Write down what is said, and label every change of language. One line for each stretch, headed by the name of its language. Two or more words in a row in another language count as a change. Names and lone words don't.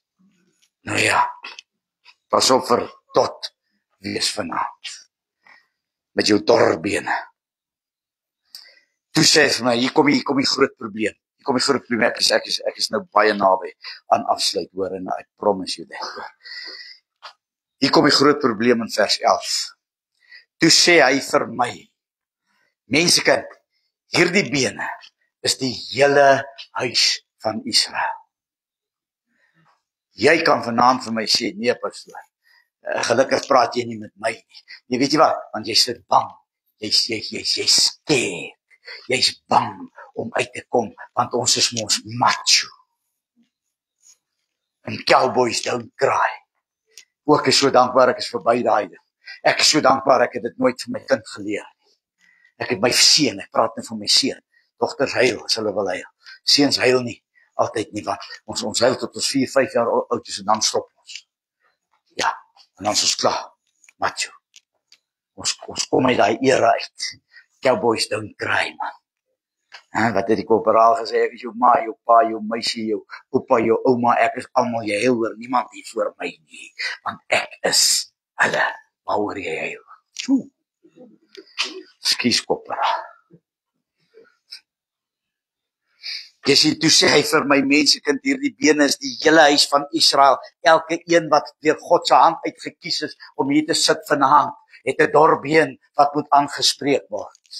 Afrikaans: Nou ja, pas op vir tot wees vanaand. Met jou dorbene. Toe sê vir my, hier kom die groot probleem. Hier kom die groot probleem. Ek is nou baie naby aan afsluit, hoor, en
English: I promise you that.
Afrikaans: Hier kom die groot probleem in vers 11. Toe sê hy vir my, mensekind, hierdie bene is die hele huis van Israel. Jy kan vanaand vir my sê, nee pastoor, gelukkig praat jy nie met my nie. Jy weet jy wat, want jy sit bang. Jy's scared. Jy's bang om uit te kom, want ons is mos macho.
English: En cowboys don't cry.
Afrikaans: Ook is so dankbaar ek is verby daai ding. Ek is so dankbaar ek het dit nooit vir my kind geleer nie. Ek het my seun, ek praat net van my seun. Dogters huil, as hulle wil huil. Seuns huil nie, altyd nie, want ons huil tot ons 4-5 jaar oud is en dan stop ons. Ja, en dan is ons klaar. Macho. Ons kom uit daai era uit.
English: Cowboys don't cry, man.
Afrikaans: Wat het die korporaal gesê, ek is jou ma, jou pa, jou meisie, jou opa, jou ouma, ek is almal jy huil oor niemand hier voor my nie, want ek is hulle, waaroor jy huil. Skus korporaal. Jy sien, toe sê hy vir my mensekind, hierdie bene is die hele huis van Israel, elke een wat deur God se hand uitgekies is om hier te sit vanaand, het 'n dorbeen wat moet aangespreek word.